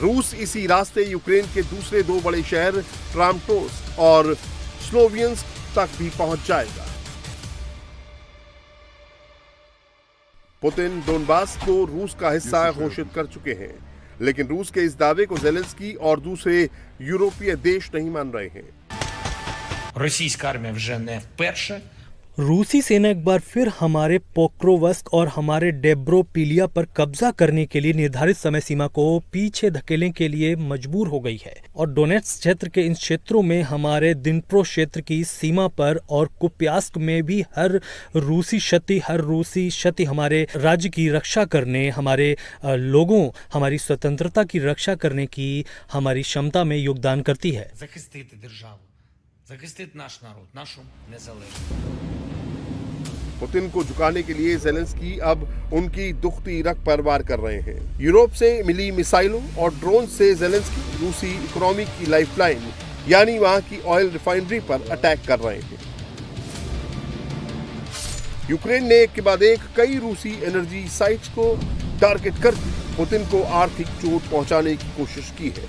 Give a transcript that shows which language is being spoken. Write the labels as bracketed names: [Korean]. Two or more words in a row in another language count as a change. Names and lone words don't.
[Hindi] रूस इसी रास्ते यूक्रेन के दूसरे 2 बड़े शहर क्रामाटोर्स्क और स्लोवियंस्क तक भी पहुंच जाएगा। पुतिन डोनबास को रूस का हिस्सा घोषित कर चुके हैं, लेकिन रूस के इस दावे को ज़ेलेंस्की और दूसरे यूरोपीय देश नहीं मान रहे हैं। [Ukrainian] Російська армія вже не вперше [Hindi] रूसी सेना एक बार फिर हमारे पोक्रोवस्क और हमारे डेब्रोपिलिया पर कब्जा करने के लिए निर्धारित समय सीमा को पीछे धकेलने के लिए मजबूर हो गई है और डोनेट्स्क क्षेत्र के इन क्षेत्रों में हमारे दिनप्रो क्षेत्र की सीमा पर और कुप्यास्क में भी हर रूसी क्षति हमारे राज्य की रक्षा करने, हमारे लोगों, हमारी स्वतंत्रता की रक्षा करने की हमारी क्षमता में योगदान करती है। [Ukrainian] захистити державу, захистити наш народ, нашу незалежність। [Hindi] पुतिन को झुकाने के लिए ज़ेलेंस्की अब उनकी दुखती रग पर वार कर रहे हैं। यूरोप से मिली मिसाइलों और ड्रोन से ज़ेलेंस्की रूसी इकोनॉमी की लाइफलाइन यानी वहां की [English] oil refinery [Hindi] पर अटैक कर रहे हैं। यूक्रेन ने एक के बाद एक कई रूसी [English] energy sites [Hindi] को टारगेट करके पुतिन को आर्थिक चोट पहुंचाने की कोशिश की है।